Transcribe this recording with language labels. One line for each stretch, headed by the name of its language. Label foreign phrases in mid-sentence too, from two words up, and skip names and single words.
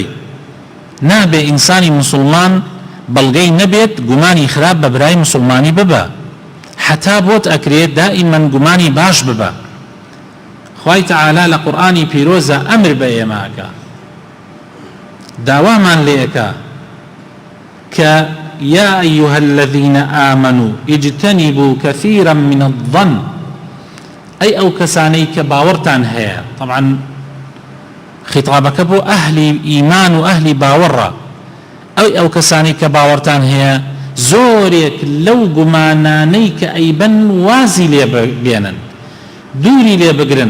Central Kurdish: نابێ ئینسانی مسلمان بەڵگەی نەبێت گومانی خراپ بە برای مسلمانی ببە، حتا بۆت ئەکرێت دائیمەن گومانی باش ببە. خوای تەعالا لە قورئانی پیرۆزە ئەمر بە ئێمەکە، داوامان لێەکە کە یا
Arabic: ئەیها الذین ئامنوا اجتنبوا كثيرا من الظن،
Central Kurdish: ئەی ئەو کەسانەی کە باوەڕتان هەیە، طبعا خیتابەکە بۆ ئەهلی ئیمان و ئەهلی باوەڕە، ئەو کەسانی کە باوەڕتان هەیە زۆرێک لەو گومانانەی کە ئەیبەن وازی لێ بێنن، دووری لێ بگرن.